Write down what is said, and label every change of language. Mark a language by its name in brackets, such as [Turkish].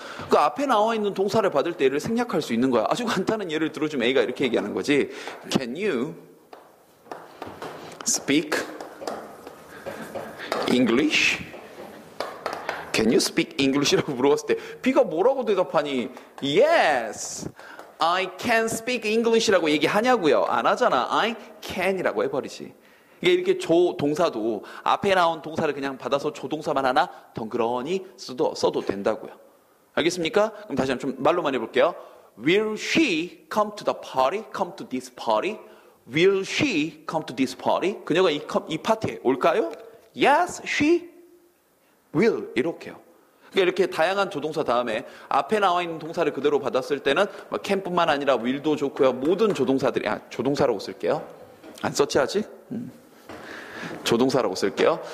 [Korean] 그 앞에 나와 있는 동사를 받을 때 얘를 생략할 수 있는 거야. 아주 간단한 예를 들어주면 A가 이렇게 얘기하는 거지. [English] Can you speak English? Can you speak English [Korean] 이라고 물어봤을 때 B가 뭐라고 대답하니? [English] Yes, I can speak English라고 [Korean] 얘기하냐고요? 안 하잖아. [English] I can [Korean] 이라고 해버리지. 이게 이렇게 조동사도 앞에 나온 동사를 그냥 받아서 조동사만 하나 덩그러니 써도 된다고요. 알겠습니까? 그럼 다시 한번 좀 말로만 해볼게요. [English] Will she come to the party? Come to this party? Will she come to this party? [Korean] 그녀가 이 파티에 올까요? [English] Yes, she will. [Korean] 이렇게요. 그러니까 이렇게 다양한 조동사 다음에 앞에 나와 있는 동사를 그대로 받았을 때는 can뿐만 아니라 will도 좋고요. 모든 조동사들이 조동사라고 쓸게요. 안 썼지 아직? 조동사라고 쓸게요.